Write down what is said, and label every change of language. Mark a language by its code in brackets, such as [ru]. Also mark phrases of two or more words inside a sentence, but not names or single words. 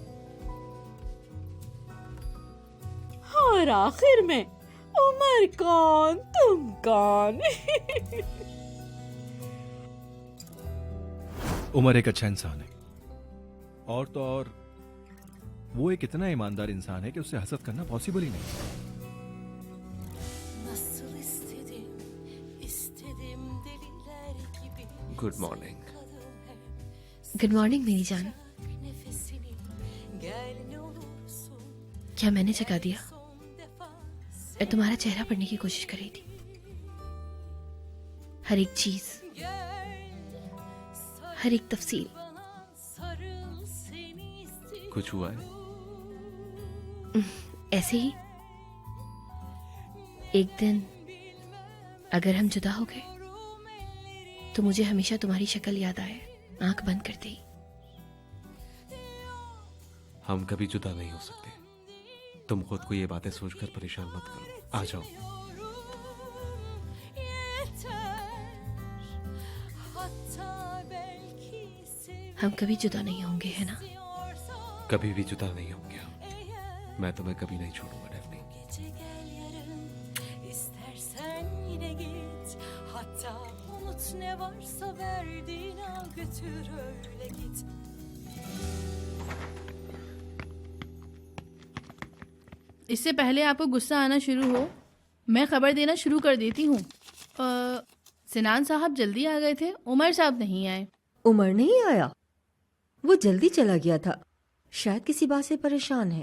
[hi] और आखिर में उमर कौन, तुम कौन? उमर एक अच्छा इंसान है, और तो और वो एक इतना ईमानदार इंसान है कि उससे हसद करना पॉसिबल ही नहीं। [tr] Nasıl istedim, istedim deliler gibi. [en] Good morning. [tr] Sayıkladım hep [en] Good morning [hi] मेरी जान। [tr] sıcak nefesini. Gel ne olursun, [hi] क्या मैंने जगा दिया? [tr] son defa [hi] मैं तुम्हारा चेहरा पढ़ने की कोशिश कर रही थी। हर एक चीज, हर एक तफसील। [tr] sarıl seni istiyorum. [hi] कुछ हुआ है? ऐसे ही एक दिन अगर हम जुदा हो गए तो मुझे हमेशा तुम्हारी शक्ल याद आए, आंख बंद करते ही। हम कभी जुदा नहीं हो सकते। तुम खुद को ये बातें सोचकर परेशान मत करो। आ जाओ। हम कभी जुदा नहीं होंगे, है ना? कभी भी जुदा नहीं होंगे हम। मैं तुम्हें कभी नहीं छोड़ूंगा डेफनी। [tr] Gece gel yarın, istersen yine git. Hatta unut ne varsa verdiğin al götür öyle git. [hi] इससे पहले आपको गुस्सा आना शुरू हो, मैं खबर देना शुरू कर देती हूँ। सिनान साहब जल्दी आ गए थे, उमर साहब नहीं आए। उमर नहीं आया? वो जल्दी चला गया था, शायद किसी बात से परेशान है।